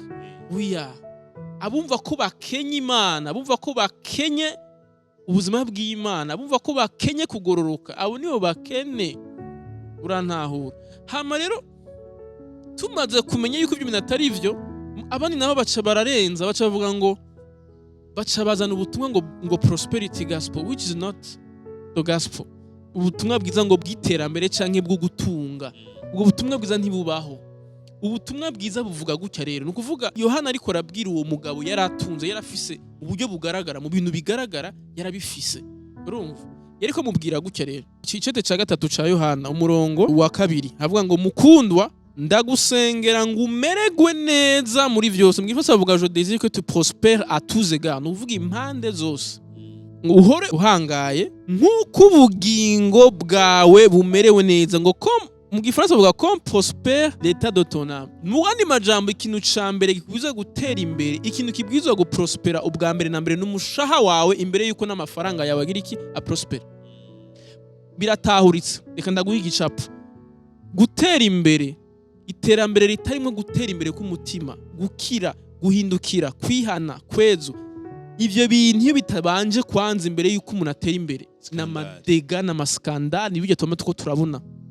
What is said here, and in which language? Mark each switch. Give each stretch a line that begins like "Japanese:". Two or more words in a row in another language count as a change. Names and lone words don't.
Rundi: Oya, abumva ko bakenye Imana, abumva ko bakenye ubuzima bw'Imana, abumva ko bakenye kugororoka, abo nibo bakene. Urantahura? Hama rero tumaze kumenya yuko ibyo bintu atari ivyo, abandi nabo baca bararenza, baca bavuga ngo baca bazana ubutumwa ngo
English: prosperity gospel, which is not the gospel.
Rundi: Ubutumwa bwiza ngo bw'iterambere canke bwo gutunga, ubwo butumwa bwiza ntibubaho. ubutumwa bwiza buvuga gutya rero ni ukuvuga Yohana ariko arabwira uwo mugabo yaratunze yarafise uburyo bugaragara mu bintu bigaragara yarabifise urumva yariko mubwira gutya rero icete ca gatatu ca Yohana umurongo wa 2 havuga ngo mukundwa ndagusengera ngo umeregwe neza muri vyose mwifuza bavuga
French: je désire que tu prospères à tous égards
Rundi: nuvuga impande zose uhore uhangaye nk'uko ubugingo bwawe bumerewe neza ngo mu gifaransa bavuga
French: comme prospère l'état de ton âme
Rundi: mu yandi majambo ikintu ca mbere gikwiza gutera imbere ikintu kibwirizwa guprospera ubwa mbere na mbere n'umushaha wawe imbere yuko n'amafaranga yawe agira iki aprospera biratahuritse reka ndaguha igicapo gutera imbere iterambere ritarimo gutera imbere k'umutima gukira guhindukira kwihana kwezo ivyo bintu iyo bitabanje kwanza imbere yuko umuntu atera imbere n'amadega n'amaskandali nibyo tuma tuko turabona